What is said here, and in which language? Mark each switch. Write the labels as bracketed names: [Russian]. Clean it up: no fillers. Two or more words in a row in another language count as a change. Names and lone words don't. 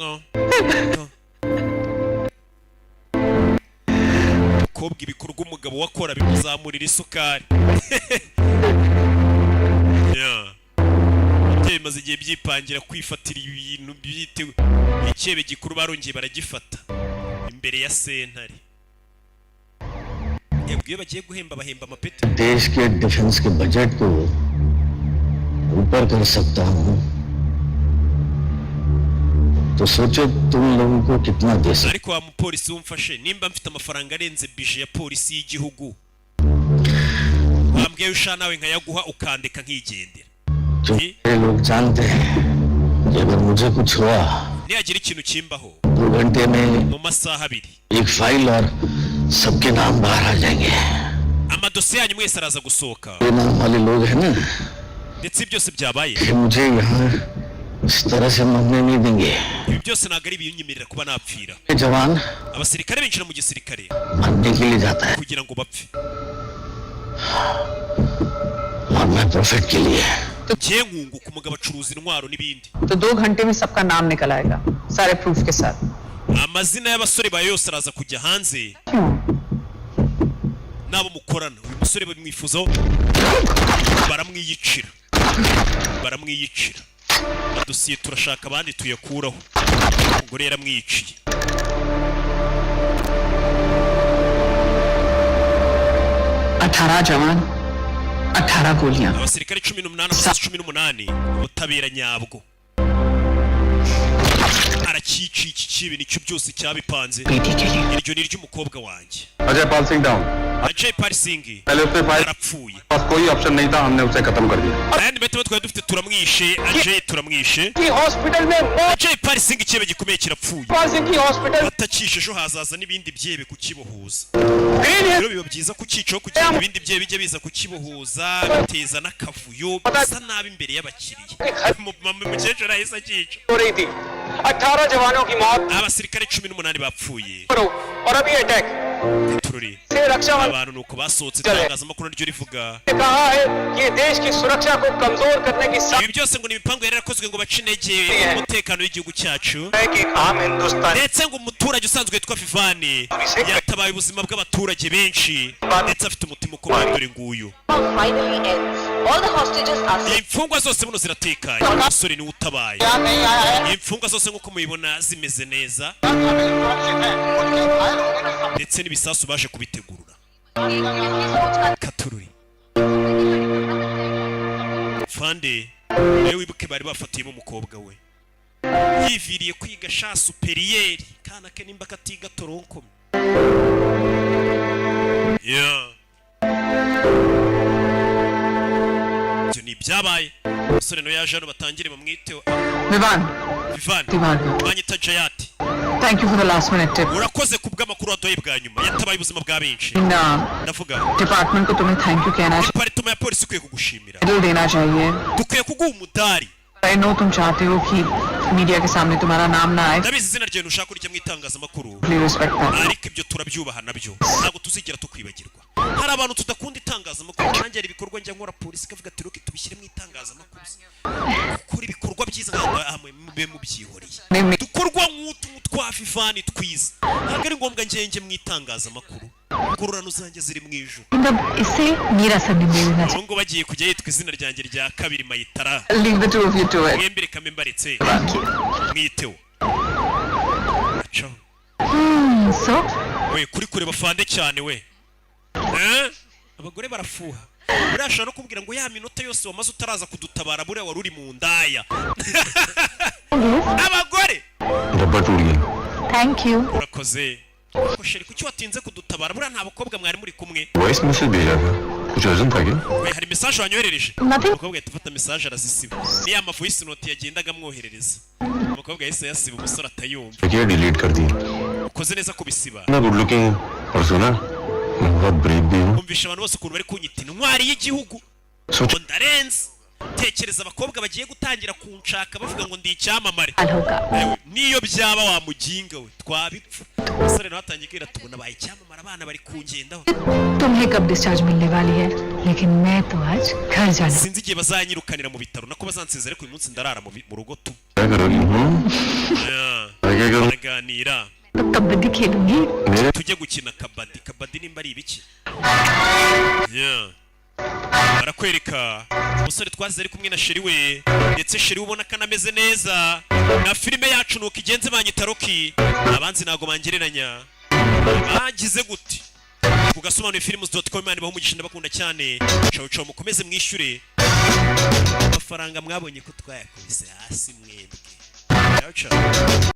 [Kinyarwanda] umukobwa ibikorwa umugabo wakora bimuzamurira isukari ababyeyi bimaze igihe byipangira kwifatira ibintu byitewe icyebe gikuru barongeye baragifata imbere ya sentare yabwiye bagiye guhemba bahemba amapeti [Hindi] देश के डिफेंस के बजट को ऊपर कर सकता हूँ तो सोचो तुम लोगों को कितना दे सकते [Kinyarwanda] ariko wa mupolisi wumfashe nimba mfite amafaranga arenze bije ya polisi y'igihugu wambwiye usha nawe nkayaguha ukandeka nkigendera [Hindi] ये लोग जानते हैं कि अगर मुझे कुछ हुआ [Kinyarwanda] niyagira ikintu kimbaho [Hindi] 2 घंटे में [Kinyarwanda] mu masaha abiri [Hindi] एक फाइल और सबके नाम बाहर आ जाएंगे [Kinyarwanda] amadosiye yanyu mwese araza gusohoka [Hindi] ये नाम वाले लोग हैं ना [Kinyarwanda] ndetse byose byabaye [Hindi] कि मुझे यहाँ इस तरह से मरने नहीं देंगे [Kinyarwanda] ibi byose ntabwo ari ibinyemerera kuba napfira [Hindi] ये जवान [Kinyarwanda] abasirikare binjira mu gisirikare [Hindi] मरने के लिए जाता है [Kinyarwanda] kugira ngo bapfe [Hindi] और मैं प्रॉफिट के लिए [Kinyarwanda] ngiye nkunguka umugabo acuruza intwaro n'ibindi [Hindi] तो 2 घंटे में सबका नाम निकल आएगा सारे प्रूफ के साथ [Kinyarwanda] amazina y'abasore bayo yose araza kujya hanze nabo mukorana uyu musore bamwifuzaho baramwiyicira adosiye turashaka abandi tuyakuraho umugore yaramwiyiciye [Hindi] जवान 18 गोलियां [Kinyarwanda] abasirikare 18 ubutabera nyabwo barakici iki kibi nicyo byose cyabipanze iryo ni ry'umukobwa wanjye [Hindi] अजय पाल सिंह डाउन Ajay Pal Singh पहले उसके [Kinyarwanda] yarapfuye [Hindi] पास कोई ऑप्शन नहीं था हमने उसे खत्म कर दिया [Kinyarwanda] ayandi metero twari dufite turamwishe Ajay turamwishe [Hindi] की हॉस्पिटल में [Kinyarwanda] Ajay Pal Singh ikibe gikomeye kirapfuye [Hindi] पाल सिंह की हॉस्पिटल [Kinyarwanda] batakishe ejo hazaza n'ibindi byebe kukibohuza [Hindi] ग्रीन [Kinyarwanda] rero biba byiza kukicaho kugira ngo ibindi byebe bijye biza kukibohuza biteza n'akavuyo bisa nabi imbere y'abakiriya mukecuru ahise akica [Hindi] हो रही थी 18 जवानों की मौत [Kinyarwanda] abasirikare 18 bapfuye [Hindi] और अभी अटैक [Kinyarwanda] tururi [Hindi] से रक्षा मंत्री [Kinyarwanda] abantu nuko basohotse itangazamakuru ryo rivuga [Hindi] ने कहा है कि ये देश की सुरक्षा को कमजोर करने की [Kinyarwanda] ibi byose ngo ni ibipangu yari yarakozwe ngo bace intege umutekano w'igihugu cyacu [Hindi] है कि आम हिंदुस्तान [Kinyarwanda] ndetse ngo umuturage usanzwe witwa Vivani yatabaye ubuzima bw'abaturage benshi ndetse afite umutima ukomeye dore nguyu [English] finally ends. All the hostages are safe. [Kinyarwanda] imfungwa zose buno ziratekanye umusore niwe utabaye [Hindi] नहीं आया है [Kinyarwanda] imfungwa zose nk'uko mubibona zimeze neza ndetse n'ibisasu baje kubitegurura katururi fande nawe wibuke bari bafatiyemo umukobwa we yiviriye kwiga sha superiyeri kana ke nimba katiga toronkome ibyo ni ibyabaye umusore nawe yaje hano batangire bamwiteho Vivan, Vivani banyita Jayati [English] thank you for the last minute tip. [Kinyarwanda] urakoze ku bw'amakuru waduhaye bwa nyuma yatabaye ubuzima bwa benshi [Hindi] इन [Kinyarwanda] ndavuga [Hindi] डिपार्टमेंट को तुम्हें [English] thank you [Hindi] कहना चाहिए, [Kinyarwanda] department ya polisi ikwiye kugushimira [Hindi] मेडल देना चाहिए. [Kinyarwanda] dukwiye kuguha umudari [English] I know [Hindi] तुम चाहते हो कि मीडिया के सामने तुम्हारा नाम ना आए. [Kinyarwanda] ndabizi izina ryawe ntushaka kurya mu itangazamakuru [English] Please respect that. [Kinyarwanda] ariko ibyo turabyubaha nabyo ntabwo tuzigera tukwibagirwa hari abantu tudakunda itangazamakuru nanjye hari ibikorwa njya nkora polisi ikavuga ati roke tubishyire mu itangazamakuru gukora ibikorwa byiza hamwe mube mubyihoreye dukorwa nk'utu twa Vivani twiza ntabwo ari ngombwa njye mu itangazamakuru ingororano zanjye ziri mu ijuru [Hindi] मतलब इससे मेरा सरनेम ले लेना [Kinyarwanda] ubu ngubu bagiye kujya yitwa izina ryanjye rya kabiri Mayitara [English] Leave the two of you to it. [Kinyarwanda] mwembi reka mbaretse mwiteho acaho [Hindi] चाहिए. So [Kinyarwanda] we kuri kureba fande cyane we abagore barafuha buriya ashobora no kubwira ngo ya minota yose wamaze utaraza kudutabara buriya wari uri mu ndaya abagore [Hindi] डब्बा टूट गया [English] Thank you. [Kinyarwanda] urakoze ariko sheri kuki watinze kudutabara buriya nta bakobwa mwari muri kumwe [English] voice message [Hindi] भेजा था कुछ अर्जेंट था क्या [Kinyarwanda] we hari message wanyoherereje [English] Nothing. [Kinyarwanda] umukobwa yahita afata message arazisiba ni ya [English] voice note [Kinyarwanda] yagendaga amwoherereza umukobwa yahise yasiba umusore atayumva [Hindi] क्या डिलीट कर दी [Kinyarwanda] ukoze neza kubisiba [Hindi] ना [English] good looking [Hindi] और सुना बहुत ब्रेव भी हूँ [Kinyarwanda] umvisha abantu bose ukuntu bari kunyita intwari y'igihugu [Hindi] सोच [Kinyarwanda] ngo ndarenze tekereza abakobwa bagiye gutangira kunshaka bavuga ngo ndi icyamamare [Hindi] हाल होगा. [Kinyarwanda] Ewe, niyo byaba wamuginga we twabipfa umusore nawe atangiye kwira tubona baye icyamamare abana bari kungendaho [Hindi] तुम्हें कब डिस्चार्ज मिलने वाली है, लेकिन मैं तो आज घर जाना. [Kinyarwanda] sinzi igihe bazanyirukanira mu bitaro nako bazansiza ariko uyu munsi ndarara mu rugo tu [Hindi] क्या करोगी क्या करूँ [Kinyarwanda] baraganira [Hindi] तो कबड्डी खेलूंगी. मेरे [Kinyarwanda] tujye gukina kabadi nimba ari ibiki barakwereka umusore twazize ari kumwe na sheri we ndetse sheri ubona ko anameze neza na filime yacu nuko igenze banyita Rocky abanzi ntago bangereranya bagize gute ku Gasobanuye films.com mani baho umugisha ndabakunda cyane [Italian] ciao ciao [Kinyarwanda] mukomeze mwishyure amafaranga mwabonye ko twayakubise hasi mwebwe [Italian] ciao ciao